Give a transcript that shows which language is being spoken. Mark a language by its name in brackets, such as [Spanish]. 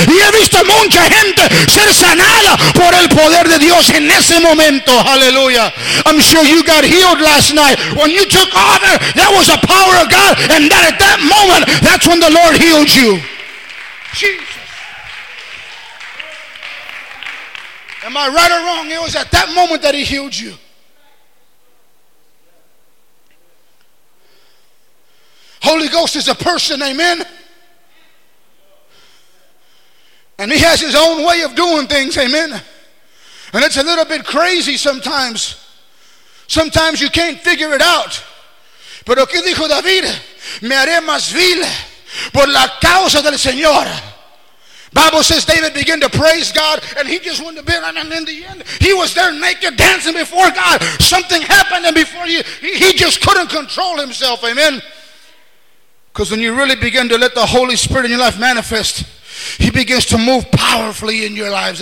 [Spanish] Y he visto mucha gente ser sanada por el poder de Dios en ese momento. [English] Hallelujah. I'm sure you got healed last night when you took honor. That was the power of God, and that at that moment, that's when the Lord healed you. Jesus, am I right or wrong? It was at that moment that he healed you. Holy Ghost is a person, amen, and he has his own way of doing things, amen, and it's a little bit crazy sometimes. Sometimes you can't figure it out. [Spanish] Pero qué dijo David? Me haré más vil por la causa del Señor. [English] Bible says David began to praise God, and he just wouldn't have been, and in the end, he was there naked dancing before God. Something happened, and before he just couldn't control himself. Amen. Because when you really begin to let the Holy Spirit in your life manifest, he begins to move powerfully in your lives.